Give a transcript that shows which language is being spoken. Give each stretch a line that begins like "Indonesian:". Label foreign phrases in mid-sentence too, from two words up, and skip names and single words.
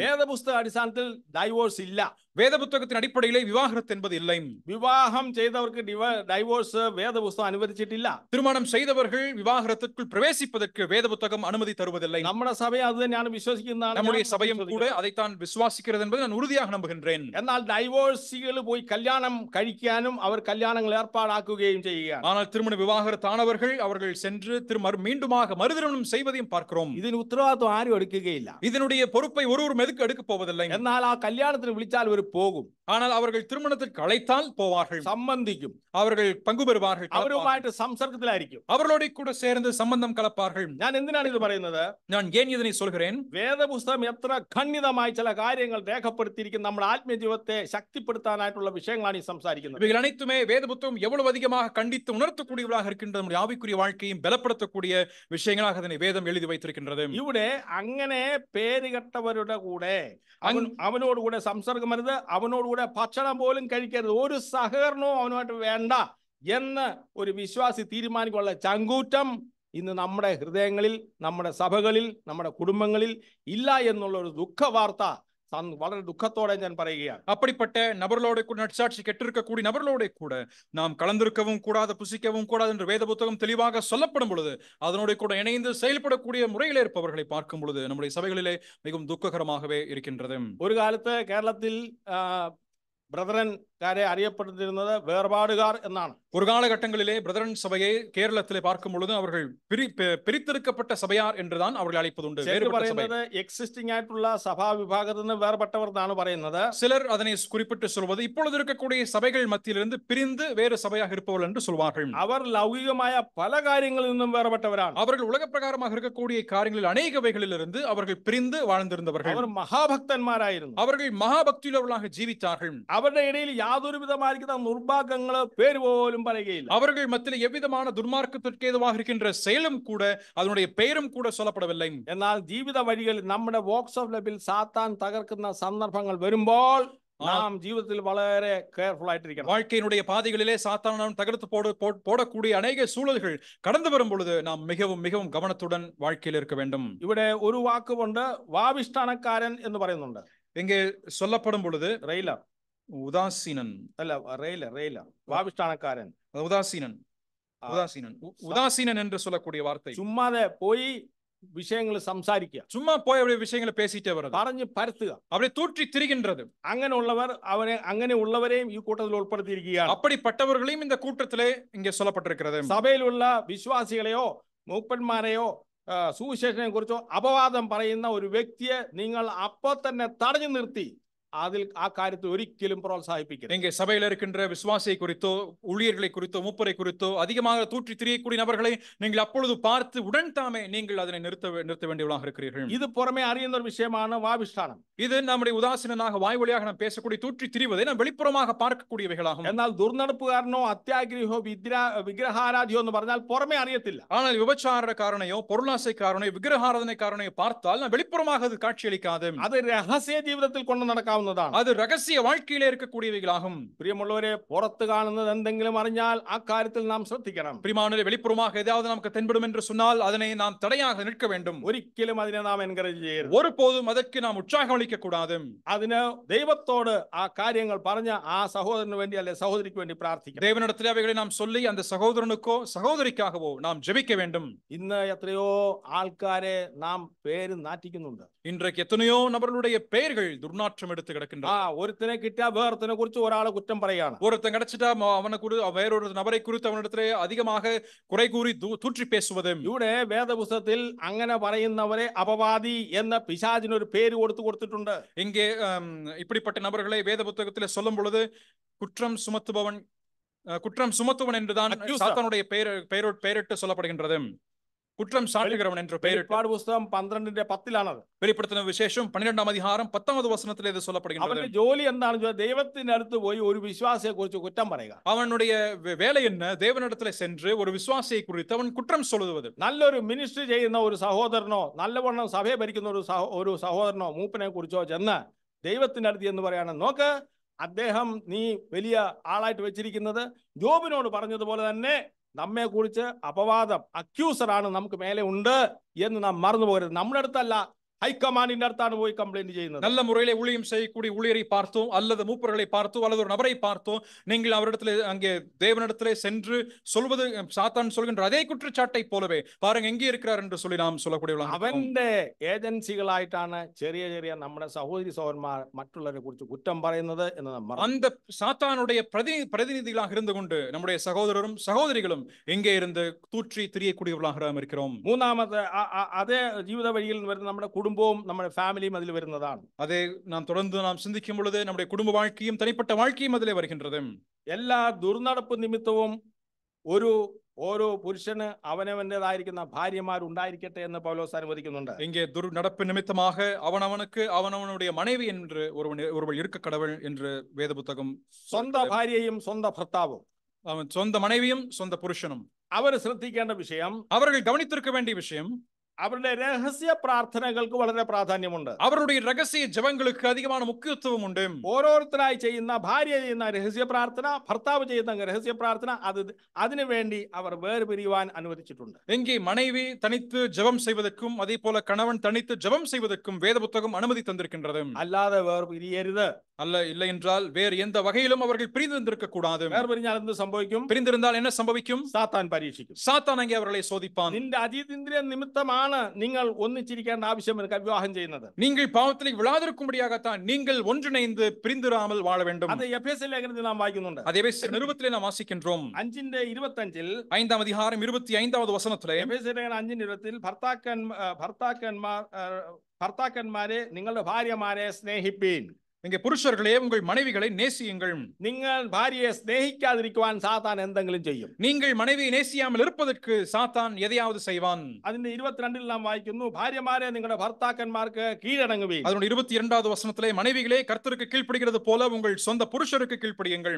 Malayalam: വേദപുസ്തക അടിസ്ഥാനത്തിൽ ഡൈവോഴ്സ് ഇല്ല.
Tamil: வேத புத்தகத்தின் அடிப்படையிலே விவாகரத்து என்பது இல்லை.
Malayalam: വിവാഹം ചെയ്തവർക്ക് ഡൈവോഴ്സ് വേദപുസ്തകം അനുവദിച്ചിട്ടില്ല.
Tamil: திருமணம் செய்தவர்கள் விவாகரத்துக்குள் பிரவேசிப்பதற்கு வேத புத்தகம் அனுமதி தருவதில்லை.
Malayalam: നമ്മുടെ സഭയെ അത് തന്നെയാണ് വിശ്വസിക്കുന്നതാണ്.
Tamil: நம்முடைய சபையும் கூட அதைத்தான் விசுவாசிக்கிறது என்பதை நான் உறுதியாக நம்புகின்றேன்.
Malayalam: എന്നാൽ ഡൈവോഴ്സികൾ പോയി കല്യാണം കഴിക്കാനും അവർ കല്യാണങ്ങൾ ഏർപ്പാടാക്കുകയും ചെയ്യുകയാണ്.
Tamil: ஆனால் திருமண விவாகரத்தானவர்கள் அவர்கள் சென்று மீண்டுமாக மறுதிருமணம் செய்வதையும் பார்க்கிறோம்.
Malayalam: ഇതിന് ഉത്തരവാദിത്വം ആരും എടുക്കുകയില്ല.
Tamil: இதனுடைய பொறுப்பை ஒருவரும் எதுக்கு எடுக்க போவதில்லை.
Malayalam: എന്നാൽ ആ കല്യാണത്തിന് വിളിച്ചാൽ അവർ പോകും.
Tamil: ஆனால் அவர்கள் திருமணத்திற்கு அழைத்தால் போவார்கள்,
Malayalam: സംബന്ധിക്കും,
Tamil: அவர்கள் பங்கு பெறுவார்கள்,
Malayalam: അവരുമായിട്ട് സംസർഗത്തിലായിരിക്കും,
Tamil: அவர்களோடு கூட சேர்ந்து சம்பந்தம் கலப்பார்கள்.
Malayalam: ഞാൻ എന്തിനാണ് ഇത് പറയുന്നത്?
Tamil: நான் ஏன் இதனை சொல்கிறேன்?
Malayalam: വേദപുസ്തകം എത്ര ഖണ്ഡിതമായി ചില കാര്യങ്ങൾ രേഖപ്പെടുത്തിയിരിക്കുന്ന നമ്മുടെ ആത്മീയ ജീവിതത്തെ ശക്തിപ്പെടുത്താനായിട്ടുള്ള വിഷയങ്ങളാണ് ഈ സംസാരിക്കുന്നത്.
Tamil: இவைகள் அனைத்துமே வேத புத்தகம் எவ்வளவு அதிகமாக கண்டித்து உணர்த்தக்கூடியவர்களாக இருக்கின்றது. நம்முடைய ஆவிக்குரிய வாழ்க்கையும் பலப்படுத்தக்கூடிய விஷயங்களாக அதனை வேதம் எழுதி வைத்திருக்கின்றது.
Malayalam: ഇവിടെ അങ്ങനെ പേരുകെട്ടവരുടെ കൂടെ അവനോടുകൂടെ സംസർഗം വരുത്, അവനോടുകൂടെ ഭക്ഷണം പോലും കഴിക്കരുത്, ഒരു സഹകരണവും അവനുമായിട്ട് വേണ്ട എന്ന് ഒരു വിശ്വാസി തീരുമാനിക്കാനുള്ള ചങ്കൂറ്റം ഇന്ന് നമ്മുടെ ഹൃദയങ്ങളിൽ, നമ്മുടെ സഭകളിൽ, നമ്മുടെ കുടുംബങ്ങളിൽ ഇല്ല എന്നുള്ള ഒരു ദുഃഖവാർത്ത വളരെ ദുഃഖത്തോടെ ഞാൻ പറയുകയാണ്.
Tamil: அப்படிப்பட்ட நபர்களோட கூட நற்சாட்சி கெட்டிருக்கக்கூடிய நபர்களோட கூட நாம் கலந்திருக்கவும் கூடாது, புசிக்கவும் கூடாது என்று வேத புத்தகம் தெளிவாக சொல்லப்படும் பொழுது அதனோட கூட இணைந்து செயல்படக்கூடிய முறையில் இருப்பவர்களை பார்க்கும் பொழுது நம்முடைய சபைகளிலே மிகவும் துக்ககரமாகவே இருக்கின்றது.
Malayalam: ഒരു കാലത്ത് കേരളത്തിൽ ബ്രദറൻകാരെ അറിയപ്പെട്ടിരുന്നത് വേർപാടുകാർ എന്നാണ്.
Tamil: ஒரு காலகட்டங்களிலே பிரதரன் சபையை கேரளத்திலே பார்க்கும் பொழுது அவர்கள் பிரித்தெடுக்கப்பட்ட சபையார் என்றுதான் அவர்கள் அழைப்பதுண்டு.
Malayalam: எக்ஸிஸ்டிங் ആയിട്ടുള്ള സഭാ വിഭാഗത്തിൽ നിന്ന് വേർപെട്ടവർ എന്നാണ് പറയുന്നത്.
Tamil: சிலர் அதனை குறிப்பிட்டு சொல்வது இப்பொழுது இருக்கக்கூடிய சபைகள் மத்தியிலிருந்து பிரிந்து வேறு சபையாக இருப்பவர்கள் என்று சொல்வார்கள்.
Malayalam: അവർ ലൗകികമായ പല കാര്യങ്ങളിൽ നിന്നും വേർപെട്ടവരാണ്.
Tamil: அவர்கள் உலக பிரகாரமாக இருக்கக்கூடிய காரியங்களில் அநேகவைகளிலிருந்து அவர்கள் பிரிந்து வாழ்ந்திருந்தவர்கள்.
Malayalam: അവർ മഹാഭക്തന്മാരായിരുന്നു.
Tamil: அவர்கள் மகாபக்தியுள்ளவர்களாக ஜீவித்தார்கள்.
Malayalam: അവരുടെ ഇടയിൽ യാതൊരു വിധമായിരിക്കുന്ന നിർഭാഗ്യങ്ങള് പേര് പോലും പറയുകയില്ല.
Tamil: அவர்கள் மத்தியில் எவ்விதமான துன்மார்க்கத்திற்கு ஏதுவாக இருக்கின்ற செயலும் கூட அதனுடைய பெயரும் கூட சொல்லப்படவில்லை.
Malayalam: എന്നാൽ ജീവിത വഴികളിൽ നമ്മുടെ
English: walks of life
Malayalam: സാത്താൻ തകർക്കുന്ന സന്ദർഭങ്ങൾ വരുമ്പോൾ നാം ജീവിതത്തിൽ വളരെ കെയർഫുൾ ആയിട്ടിരിക്കണം.
Tamil: வாழ்க்கையினுடைய பாதைகளிலே சாத்தானான் தகர்த்து போடக்கூடிய அநேக சூழல்கள் கடந்து வரும் பொழுது நாம் மிகவும் மிகவும் கவனத்துடன் வாழ்க்கையில் இருக்க வேண்டும்.
Malayalam: ഇവിടെ ഒരു വാക്കുകൊണ്ട് വാവിഷ്ഠാനക്കാരൻ എന്ന് പറയുന്നുണ്ട്.
Tamil: இங்கே சொல்லப்படும் பொழுது
Malayalam: റെയിലർ,
Tamil: உதாசீனன்
Malayalam: അല്ല റെയിലർ വാവിഷ്ഠാനക്കാരൻ,
Tamil: உதாசீனன் என்று சொல்லக்கூடிய வார்த்தை.
Malayalam: ചുമ്മാതെ പോയി விஷயങ്ങൾ സംസാരിക്കുക,
Tamil: சும்மா போய் அப்படியே விஷயங்களை பேசிட்டே வர்றது,
Malayalam: പറഞ്ഞു പരത്തുക,
Tamil: அப்படியே தூற்றி திரிகின்றது.
Malayalam: അങ്ങനെയുള്ളവരെയും ഈ കൂട്ടത്തിൽ ഉൾപ്പെടുത്തിയിരിക്കുകയാണ്.
Tamil: அப்படிப்பட்டவர்களையும் இந்த கூட்டத்திலே இங்கே சொல்லப்பட்டிருக்கிறது.
Malayalam: സഭയിലുള്ള വിശ്വാസികളെയോ മൂപ്പന്മാരെയോ സുവിശേഷനെ കുറിച്ചോ അപവാദം പറയുന്ന ഒരു വ്യക്തിയെ നിങ്ങൾ അപ്പോൾ തന്നെ തടഞ്ഞു നിർത്തി അതിൽ കാര്യത്തെ ഒരിക്കലും പ്രോത്സാഹിപ്പിക്കരുത്.
Tamil: இங்கே சபையில் இருக்கின்ற விசுவாசியை குறித்தோ ஊழியர்களை குறித்தோ மூப்பரை குறித்தோ அதிகமாக தூற்றி திரியக்கூடிய நபர்களை நீங்கள் அப்பொழுது பார்த்து உடன் தாமே நீங்கள் அதனை நிறுத்த வேண்டியவர்களாக இருக்கிறீர்கள்.
Malayalam: ഇത് പുറമേ அறிയുന്ന ഒരു விஷயമാണ് വാവിഷ്ഠാനം.
Tamil: இது நம்முடைய உதாசீனனாக வாய் வழியாக நாம் பேசக்கூடிய தூற்றி திரிவதை நாம் வெளிப்புறமாக பார்க்கக்கூடியவைகளாகும்.
Malayalam: എന്നാൽ ദുർനടപ്പുകാരനോ അത്യാഗ്രഹോ വിഗ്രഹാരാധിയോ എന്ന് പറഞ്ഞാൽ പുറമേ അറിയത്തില്ല.
Tamil: ஆனால் விபச்சாரக்காரனையோ பொருளாசைக்காரனையோ விக்கிரகாராதனைக்காரனையோ பார்த்தால் நாம் வெளிப்புறமாக அது காட்சியளிக்காது.
Malayalam: അത് രഹസ്യ ജീവിതത്തിൽ കൊണ്ട് നടക്കാം.
Tamil: அது ரகசிய வாழ்க்கையிலே இருக்கக்கூடியவைகளாகும்.
Malayalam: പ്രിയമുള്ളവരെ, പുറത്ത് കാണുന്നത് എന്തെങ്കിലും അറിഞ്ഞാൽ ആ കാര്യത്തിൽ നാം ശ്രദ്ധിക്കണം.
Tamil: பிரியமானவர்களே, வெளிப்புறமாக ஏதாவது நமக்கு தென்படும் என்று சொன்னால் அதனை நாம் தடையாக நிற்க வேண்டும்.
Malayalam: ഒരിക്കലും അതിനെ നാം എൻകറേജ് ചെയ്യരുത്.
Tamil: ஒருபோதும் அதற்கு நாம் உற்சாகம் அளிக்க கூடாது.
Malayalam: അതിന് ദൈവത്തോട് ആ കാര്യങ്ങൾ പറഞ്ഞ ആ സഹോദരന് വേണ്ടി അല്ലെ സഹോദരിക്ക് വേണ്ടി പ്രാർത്ഥിക്കണം.
Tamil: தேவனிடத்தில் அவைகளை நாம் சொல்லி அந்த சகோதரனுக்கோ சகோதரிக்காகவோ நாம் ஜெபிக்க வேண்டும்.
Malayalam: ഇന്ന് എത്രയോ ആൾക്കാരെ നാം പേര് നാറ്റിക്കുന്നുണ്ട്.
Tamil: இன்றைக்கு எத்தனையோ நபர்களுடைய பெயர்கள் துர்நாற்றம் எடுத்து கிடக்கின்றன.
Malayalam: ഒരുത്തിനെ കിട്ടിയ വേറൊരുത്തിനെ കുറിച്ച് ഒരാളെ കുറ്റം പറയുകയാണ്.
Tamil: ஒருத்தன் கிடைச்சிட்டா அவனை குறித்து வேறொரு நபரை குறித்து அவனிடத்திலே அதிகமாக குறை கூறி தூற்றி பேசுவது.
Malayalam: ഇവിടെ വേദപുസ്തകത്തിൽ അങ്ങനെ പറയുന്നവരെ അപവാദി എന്ന പിശാചിന് ഒരു പേര് കൊടുത്തിട്ടുണ്ട്.
Tamil: இங்கே இப்படிப்பட்ட நபர்களை வேத புத்தகத்திலே சொல்லும் பொழுது குற்றம் சுமத்துவன் என்றுதான் சாத்தானுடைய பெயரிட்டு சொல்லப்படுகின்றது. குற்றம் சாட்டுகிறவன் என்ற பெயரிட்டு.
Malayalam: പുസ്തകം 12:10
Tamil: வெளிப்படுத்தின விசேஷம் 12ஆம் அதிகாரம் 10வது வசனத்திலே இது சொல்லப்படுகின்றது.
Malayalam: അവന്റെ ജോലി എന്താണെന്ന് വെച്ചാൽ ദൈവത്തിന്റെ അടുത്ത് പോയി ഒരു വിശ്വാസിയെ കുറിച്ച് കുറ്റം പറയുക.
Tamil: அவனுடைய வேலை என்ன? தேவனிடத்திலே சென்று ஒரு விசுவாசியை குறித்து அவன் குற்றம் சொல்லுவது.
Malayalam: നല്ലൊരു മിനിസ്ട്രി ചെയ്യുന്ന ഒരു സഹോദരനോ നല്ലവണ്ണം സഭയെ ഭരിക്കുന്ന ഒരു സഹോദരനോ മൂപ്പനെ കുറിച്ചോ ചെന്ന് ദൈവത്തിന്റെ അടുത്ത് എന്ന് പറയാണ്, നോക്ക്, അദ്ദേഹം നീ വലിയ ആളായിട്ട് വെച്ചിരിക്കുന്നത് ജോബിനോട് പറഞ്ഞതുപോലെ തന്നെ നമ്മെ കുറിച്ച് അപവാദം അക്യൂസറാണ് നമുക്ക് മേലെ ഉണ്ട് എന്ന് നാം മറന്നു പോകരുത്. നമ്മുടെ അടുത്തല്ല, ഹൈക്കമാൻഡിന്റെ അടുത്താണ് പോയി கம்ப்ளைண்ட் ചെയ്യുന്നത്.
Tamil: நல்ல முறையிலே ஊழியம் செய்யக்கூடிய ஊழியரை பார்த்தோ அல்லது மூப்பர்களை பார்த்தோ அல்லது ஒரு நபரை பார்த்தோ நீங்கள் அவரிடத்திலே அங்கே தேவனிடத்திலே சென்று சொல்வது சாத்தான் சொல்கின்ற அதே குற்றச்சாட்டை போலவே பாருங்க எங்கே இருக்கிறார் என்று சொல்லி நாம் சொல்லக்கூடியவர்களாக
Malayalam: അവന്റെ ഏജൻസികളായിട്ടാണ് ചെറിയ ചെറിയ നമ്മുടെ സഹോദരി സഹോദരന്മാർ മറ്റുള്ളവരെ കുറിച്ച് കുറ്റം പറയുന്നത് എന്ന് നമ്മൾ
Tamil: அந்த சாத்தானுடைய பிரதிநிதிகளாக இருந்து கொண்டு நம்முடைய சகோதரரும் சகோதரிகளும் எங்கே இருந்து தூற்றி திரியக்கூடியவர்களாக இருக்கிறோம்.
Malayalam: മൂന്നാമത്തെ അതേ ജീവിത വഴിയിൽ വരുന്ന നമ്മുടെ കുടുംബവും നമ്മുടെ ഫാമിലിയും അതിൽ വരുന്നതാണ്.
Tamil: அதே நாம் தொடர்ந்து நாம் சிந்திக்கும் பொழுது நம்முடைய குடும்ப வாழ்க்கையும் தனிப்பட்ட வாழ்க்கையும் அதிலே வருகின்றது.
Malayalam: എല്ലാ ദുർനടപ്പ് നിമിത്തവും ഓരോ പുരുഷന് അവനവന്റേതായിരിക്കുന്ന ഭാര്യമാർ ഉണ്ടായിരിക്കട്ടെ എന്ന് പൗലോസ് അനുവദിക്കുന്നുണ്ട്.
Tamil: இங்கே துர்நடப்பு நிமித்தமாக அவனவனுடைய மனைவி என்று ஒருவள் இருக்க கடவுள் என்று வேத புத்தகம்.
Malayalam: സ്വന്തം ഭാര്യയും സ്വന്തം ഭർത്താവും,
Tamil: அவன் சொந்த மனைவியும் சொந்த புருஷனும்
Malayalam: അവർ ശ്രദ്ധിക്കേണ്ട വിഷയം,
Tamil: அவர்கள் கவனித்திருக்க வேண்டிய விஷயம்,
Malayalam: അവരുടെ രഹസ്യ പ്രാർത്ഥനകൾക്ക് വളരെ പ്രാധാന്യമുണ്ട്.
Tamil: அவருடைய ரகசிய ஜெபங்களுக்கு அதிகமான முக்கியத்துவம் உண்டு.
Malayalam: ഓരോരുത്തരായി ചെയ്യുന്ന, ഭാര്യ ചെയ്യുന്ന രഹസ്യ പ്രാർത്ഥന, ഭർത്താവ് ചെയ്യുന്ന രഹസ്യ പ്രാർത്ഥന, അതിനു വേണ്ടി അവർ വേർപിരിയുവാൻ അനുവദിച്ചിട്ടുണ്ട്.
Tamil: எங்கே மனைவி தனித்து ஜெபம் செய்வதற்கும் அதே போல கணவன் தனித்து ஜெபம் செய்வதற்கும் வேத புத்தகம் அனுமதி தந்திருக்கின்றது.
Malayalam: അല്ലാതെ വേർപിരിയരുത്.
Tamil: இல்லை என்றால் வேறு எந்த வகையிலும் அவர்கள் பிரிந்திருக்க கூடாது.
Malayalam: വേർപിരിഞ്ഞാൽ എന്ത് സംഭവിക്കും?
Tamil: பிரிந்திருந்தால் என்ன சம்பவிக்கும்?
Malayalam: സാത്താൻ പരീക്ഷിക്കും.
Tamil: சாத்தான் அங்கே அவர்களை சோதிப்பான்.
Malayalam: നിന്റെ അതീതേന്ദ്രിയ നിമിത്തമാണ് നിങ്ങൾ ഒന്നിച്ചിരിക്കേണ്ട ആവശ്യമില്ല വിവാഹം ചെയ്യുന്നത്.
Tamil: நீங்கள் பாவத்தில் விழாதிருக்கும்படியாகத்தான் நீங்கள் ஒன்றிணைந்து பிரிந்திராமல் வாழ வேண்டும்.
Malayalam: അത് എഫേസ്യ ലേഖനത്തിൽ നാം വായിക്കുന്നുണ്ട്.
Tamil: அதே நிருபத்திலே நாம் வாசிக்கின்றோம். 5:25 5ஆம் அதிகாரம் 25வது வசனத்திலே
Malayalam: എഫേസ്യ ലേഖനം 5:20 ഭർത്താക്കന്മാരെ നിങ്ങളുടെ ഭാര്യമാരെ സ്നേഹിപ്പീൻ.
Tamil: இங்கே புருஷர்களே உங்கள் மனைவிகளை நேசியுங்கள்.
Malayalam: നിങ്ങൾ ഭാര്യയെ സ്നേഹിക്കാതിരിക്കുവാൻ സാത്താൻ എന്തെങ്കിലും ചെയ്യും.
Tamil: நீங்கள் மனைவியை நேசியாமல் இருப்பதற்கு சாத்தான் எதையாவது செய்வான்.
Malayalam: അതിന്റെ 22 നാം വായിക്കുന്നു, ഭാര്യമാരെ നിങ്ങളുടെ ഭർത്താക്കന്മാർക്ക് കീഴടങ്ങുവീൻ.
Tamil: அதனுடைய 22வது வசனத்திலே மனைவிகளே கர்த்தருக்கு கீழ்ப்படிகிறது போல உங்கள் சொந்த புருஷருக்கு கீழ்ப்படியுங்கள்.